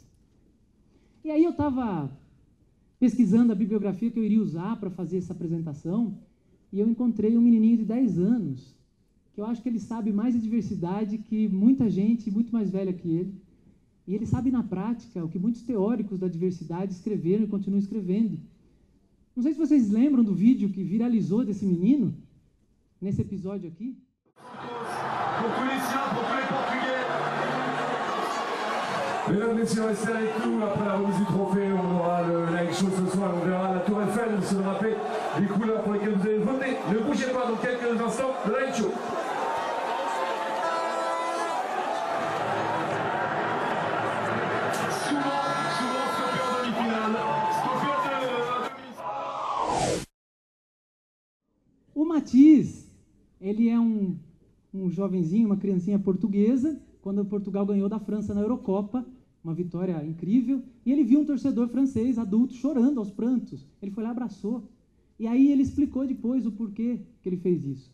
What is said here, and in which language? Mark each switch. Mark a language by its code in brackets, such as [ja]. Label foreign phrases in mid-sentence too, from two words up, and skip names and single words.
[pt] E aí eu estava pesquisando a bibliografia que eu iria usar para fazer essa apresentação, e eu encontrei um menininho de 10 anos, que eu acho que ele sabe mais de diversidade que muita gente, muito mais velha que ele, e ele sabe na prática o que muitos teóricos da diversidade escreveram e continuam escrevendo. Não sei se vocês lembram do vídeo que viralizou desse menino, nesse episódio aqui. [fr] Mesdames, Messieurs, restez avec nous. Après la remise du trophée, on aura le [en] live show [fr] ce soir. On verra la Tour Eiffel se rappeler les couleurs pour lesquelles vous allez voter. Ne bougez pas, dans quelques instants, le [en] live show. [fr] Souvent stoppé en demi-finale. Stoppé en demi-finale. [pt] O Matiz, ele é um jovenzinho, uma criancinha portuguesa, quando Portugal ganhou da França na Eurocopa, uma vitória incrível, e ele viu um torcedor francês, adulto, chorando aos prantos. Ele foi lá e abraçou. E aí ele explicou depois o porquê que ele fez isso.